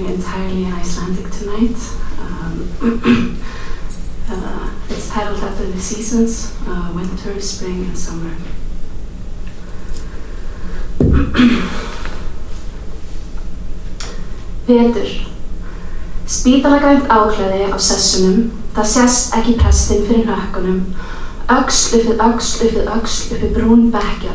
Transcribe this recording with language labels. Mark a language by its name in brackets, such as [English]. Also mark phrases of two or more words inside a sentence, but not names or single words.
[English] entirely in Icelandic tonight. It's titled after the seasons, winter, spring, and summer. [Icelandic] Vetur. Spítalagrænt áklæði á sessunum, það sést ekki prestinn fyrir hnökkunum, öxl uppið öxl uppið öxl uppið brún bekkjar.